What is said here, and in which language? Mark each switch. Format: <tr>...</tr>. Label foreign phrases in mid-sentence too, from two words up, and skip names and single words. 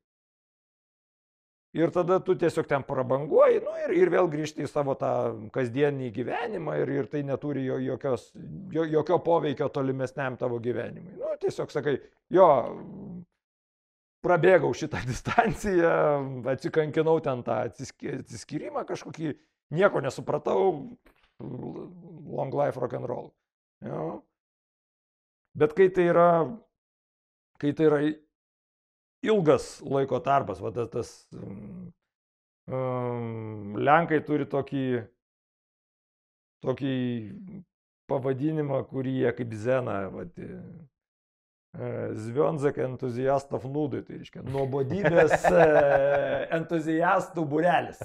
<lt>Ir tada tu tiesiog ten prabanguoji, ir vėl grįžti į savo tą kasdienį gyvenimą ir tai neturi jokio poveikio tolimesniam tavo gyvenimui. Tiesiog sakai, prabėgau šitą distanciją, atsikankinau ten tą atsiskyrimą kažkokį, nieko nesupratau,</lt> <en>long life rock and roll.</en> <lt>Bet kai tai yra ilgas laiko tarpas, tas Lenkai turi tokį pavadinimą, kurį jie kaip Zeną,</lt> <pl>Związek entuziastov nudai,</pl> <lt>tai reiškia, nuobodybės entuziastų būrelis.</lt>